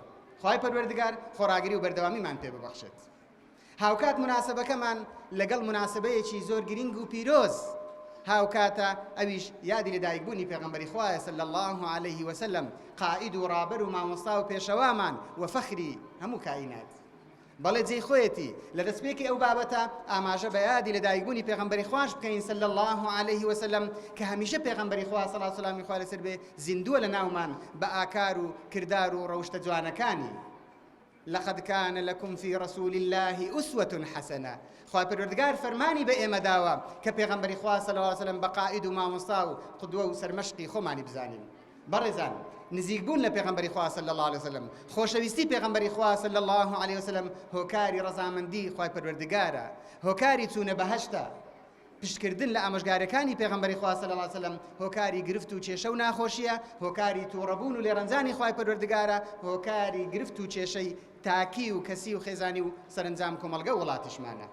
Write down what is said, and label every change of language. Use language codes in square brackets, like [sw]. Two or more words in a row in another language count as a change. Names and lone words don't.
[ckb] خوای پەروەردگار خۆراگری و بەردەوامیمان پێ ببەخشێت. هاوکات مناسبەکەمان لەگەڵ مناسبەیەکی زۆر گرنگ و پیرۆز هاوکاتە ئەویش یادی لەدایکبوونی پێغەمبەری خوایە [ar] صلی الله علیه وسلم [ckb] قائید و ڕابەر و مامۆستا و پێشەوامان و فەخری هەموو کائینات. بەڵێ جێی خۆیەتی لە دەستپێکی ئەو بابەتە ئاماژە بە یادی لەدایکبوونی پێغەمبەری خوش بکەین [ar] صلی الله علیه وسلم [ckb] کە هەمیشە پێغەمبەری خوا [ar] صلی الله [ckb] سلامی خوا لەسەر بێ زیندووە لە ناومان بە ئاکار و کردار و ڕەوشتە جوانەکانی. [ar] لقد كان لكم في رسول الله أسوة حسنة. [ckb] خوای پەروەردگار فەرمانی بە ئێمە داوە کە پێغەمبەری خوا [ar] صلی الله علیه وسلم [ckb] بە قائید و مامۆستا و قودوە و سەرمەشقی خۆمانی بزانین. بەڕێزان نزیکبوون لە پێغەمبەری خوا [ar] صلی الله علیه وسلم [ckb] خۆشەویستی پێغەمبەری خوا [ar] صلی الله علیه وسلم [ckb] هۆکاری ڕەزامەندی خوای پەروەردگارە، هۆکاری چوونە بەهەشتە، پشتکردن لە ئامۆژگارەکانی پێغەمبەری خوا [ar] صلی الله علیه وسلم [ckb] هۆکاری گرفت و کێشە و ناخۆشیە، هۆکاری تووڕەبوون و لێڕەنجانی خوای پەروەردگارە، هۆکاری گرفت و کێشەی تاکی و کەسی و خێزانی و سەرنجام کۆمەڵگە وڵاتیشمانە.